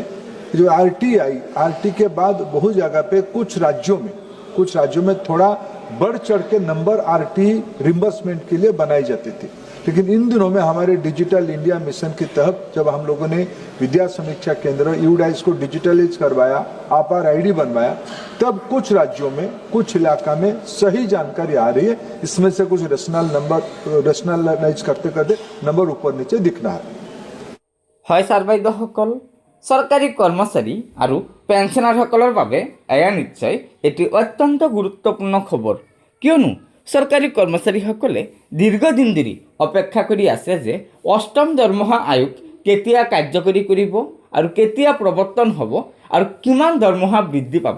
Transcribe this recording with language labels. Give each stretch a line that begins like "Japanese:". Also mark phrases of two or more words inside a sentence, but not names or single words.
Hindi: जो आरटी के बाद बहुत जगह पे कुछ राज्यों में थोड़ा बढ़ चढ़ के नंबर
English: RT reimbursement
Hindi: के लिए बनाई जाती थी, लेकिन इन दिनों में हमारे डिजिटल इंडिया मिशन के तहत जब हम लोगों ने विद्या समीक्षा केंद्र यूडाइस को डिजिटलाइज करवाया, आपार आईडी बनवाया, तब कुछ राज्यों में कुछ इलाका में सही जानकारी आ रही है। इसमें से कुछ रेशनलाइज करते करते नंबर ऊपर नीचे दिख रहा
Assamese: হয় ছাৰবাইদেউসকল, চৰকাৰী কৰ্মচাৰী আৰু পেঞ্চনাৰসকলৰ বাবে এয়া নিশ্চয় এটি অত্যন্ত গুৰুত্বপূৰ্ণ খবৰ, কিয়নো চৰকাৰী কৰ্মচাৰীসকলে দীৰ্ঘদিন ধৰি অপেক্ষা কৰি আছে যে অষ্টম দৰমহা আয়োগ কেতিয়া কাৰ্যকৰী কৰিব আৰু কেতিয়া প্ৰৱৰ্তন হ'ব আৰু কিমান দৰমহা বৃদ্ধি পাব।